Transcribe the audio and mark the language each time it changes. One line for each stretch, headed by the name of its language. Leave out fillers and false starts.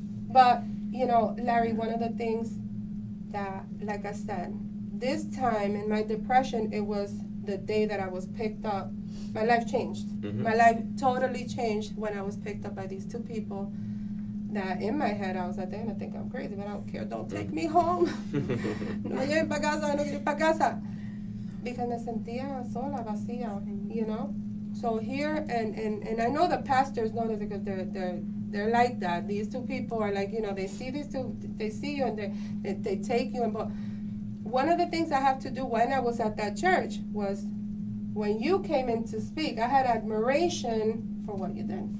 English: But, Larry, one of the things that, like I said, this time in my depression, it was the day that I was picked up. My life changed. Mhm. My life totally changed when I was picked up by these two people that in my head I was like, damn, I think I'm crazy, but I don't care. Don't take me home.
Spanish: No me lleven pa' casa, no quiero ir pa' casa.
English: Because
Spanish: me sentía sola, vacía,
English: So here, and I know the pastors know this because they're like that. These two people are like, they see these two, they see you and they take you. But one of the things I have to do when I was at that church was when you came in to speak, I had admiration for what you did,